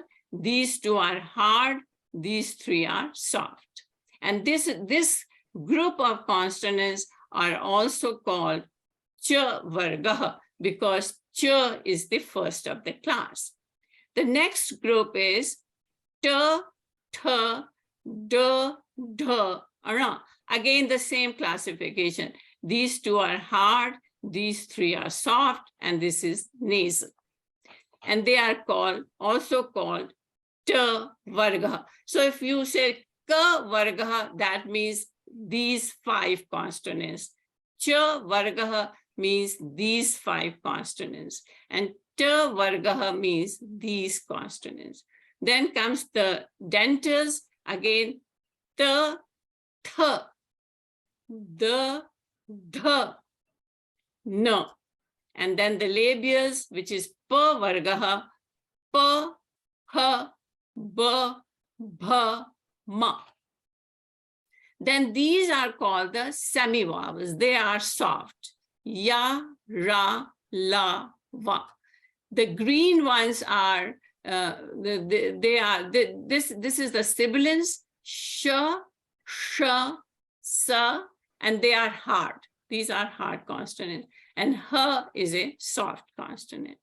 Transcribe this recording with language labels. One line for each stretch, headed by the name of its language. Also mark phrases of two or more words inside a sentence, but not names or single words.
English: These 2 are hard, these 3 are soft. And this group of consonants are also called cha vargah, because cha is the first of the class. The next group is ta, tha, da, dha, ra. Again, the same classification. These 2 are hard, these 3 are soft, and this is nasal. And they are also called ta vargah. So if you say ka vargah, that means these 5 consonants. Cha vargah means these 5 consonants, and ta vargah means these consonants. Then comes the dentals, again, ta, tha, da, dha, na. And then the labials, which is pa vargah, pa, ha, ba, bha, ma. Then these are called the semi-vowels. They are soft. Ya, ra, la, va. The green ones are, this is the sibilants, sh, sh, sa, and they are hard. These are hard consonants. And ha is a soft consonant.